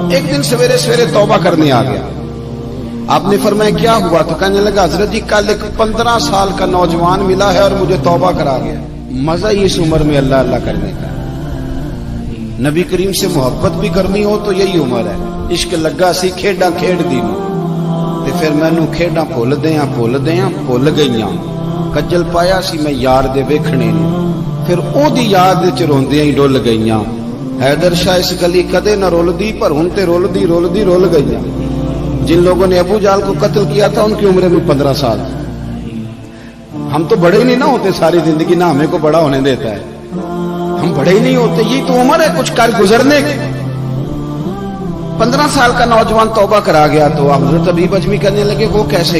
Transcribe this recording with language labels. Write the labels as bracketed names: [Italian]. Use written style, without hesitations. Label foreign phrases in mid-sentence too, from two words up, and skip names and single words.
[Urdu] ایک دن سویرے سویرے توبہ کرنے آ گیا۔ آپ نے فرمایا کیا ہوا؟ تو کہنے لگا حضرت جی کل ایک 15 سال کا نوجوان ملا ہے اور مجھے توبہ کرا گیا۔ مزہ ہی اس عمر میں اللہ اللہ کرنے کا، نبی کریم سے محبت بھی کرنی ہو تو یہی عمر ہے۔ [Punjabi] عشق لگا سی کھیڈاں کھیڈ دی تے پھر مینوں کھیڈاں بھول بھول گئیاں، کجل پایا سی میں یار دے ویکھنے نے، پھر او دی یاد وچ روندیاں ہی ڈل گئیاں۔ حیدر شاہ اس گلی کدے نہ رولدی پر ہن تے رولدی رول گئیاں۔ [Urdu] جن لوگوں نے ابو جہل کو قتل کیا تھا ان کی عمریں بھی 15 سال۔ ہم تو بڑے ہی نہیں نہ ہوتے ساری زندگی، نہ ہمیں کو بڑا ہونے دیتا ہے، ہم بڑے ہی نہیں ہوتے، یہ تو عمر ہے کچھ کر گزرنے کی۔ 15 سال کا نوجوان توبہ کرا گیا تو حضرت حبیب اجمی کہنے لگے وہ کیسے؟